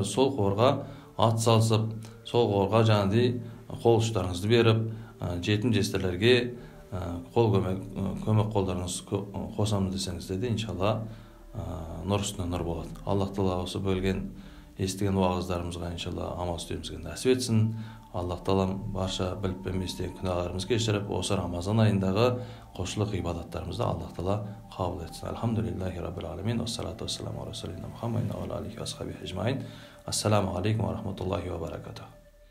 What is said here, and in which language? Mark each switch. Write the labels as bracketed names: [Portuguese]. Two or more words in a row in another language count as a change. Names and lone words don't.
[Kazakh] Сол қорға ат салысып, сол қорға жаңағыдай қол ұштарыңызды беріп, жетім жесірлерге көмек қолдарыңыз қосамын десеңіздер де, иншалла нұр үстіне нұр болады. Аллах тағала осы бөлген естіген уағыздарымызға иншалла амал істеуімізге нәсіп етсін. Аллах тағала барша біліп білместен күнәларымызды кешіріп, осы Рамазан айындағы құлшылық ғибадаттарымызды Аллах тағала қабыл етсін. [Arabic] الحمد لله رب العالمين. الصلاة السلام على رسولنا محمد وعلى آله وأصحابه أجمعين. السلام عليكم ورحمة الله وبركاته.